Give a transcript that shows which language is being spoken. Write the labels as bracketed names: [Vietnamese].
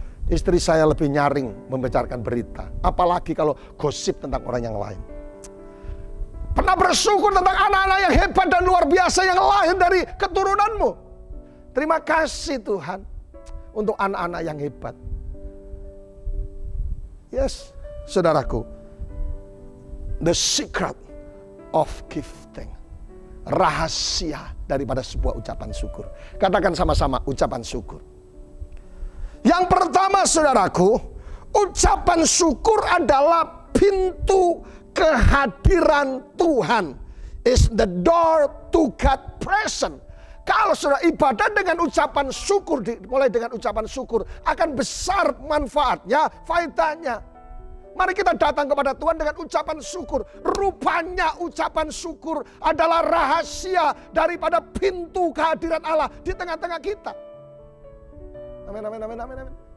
[Indonesian] Istri saya lebih nyaring membicarakan berita, apalagi kalau gosip tentang orang yang lain. Pernah bersyukur tentang anak-anak yang hebat dan luar biasa yang lahir dari keturunanmu. Terima kasih Tuhan untuk anak-anak yang hebat. [English] Yes, [Indonesian] saudaraku, [English] the secret of giving. [Indonesian] Rahasia daripada sebuah ucapan syukur. Katakan sama-sama, ucapan syukur. Yang pertama, saudaraku, ucapan syukur adalah pintu kehadiran Tuhan. [English] Is the door to God present. [Indonesian] Kalau saudara ibadah dengan ucapan syukur, mulai dengan ucapan syukur, akan besar manfaatnya, faedahnya. Mari kita datang kepada Tuhan dengan ucapan syukur. Rupanya ucapan syukur adalah rahasia daripada pintu kehadiran Allah di tengah-tengah kita. Amin, amin, amin, amin, amin.